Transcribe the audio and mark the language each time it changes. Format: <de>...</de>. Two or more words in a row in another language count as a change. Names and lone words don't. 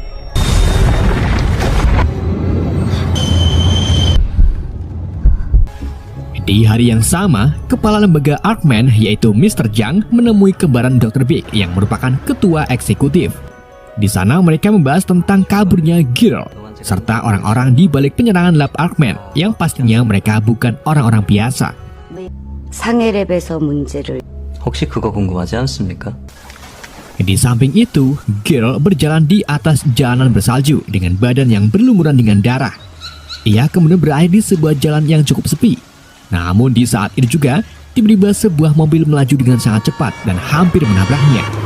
<id>Di hari yang sama, kepala lembaga Arkman yaitu Mr. Jang menemui kembaran Dr. Big yang merupakan ketua eksekutif. Di sana mereka membahas tentang kaburnya Girl, serta orang-orang di balik penyerangan lab Arkman yang pastinya mereka bukan orang-orang biasa.</id> <ko>상해랩에서 문제를 혹시 그거 궁금하지 않습니까?</ko> <id>Di samping itu, Girl berjalan di atas jalanan bersalju dengan badan yang berlumuran dengan darah. Ia kemudian berakhir di sebuah jalan yang cukup sepi. Namun di saat itu juga, tiba-tiba sebuah mobil melaju dengan sangat cepat dan hampir menabraknya.</id>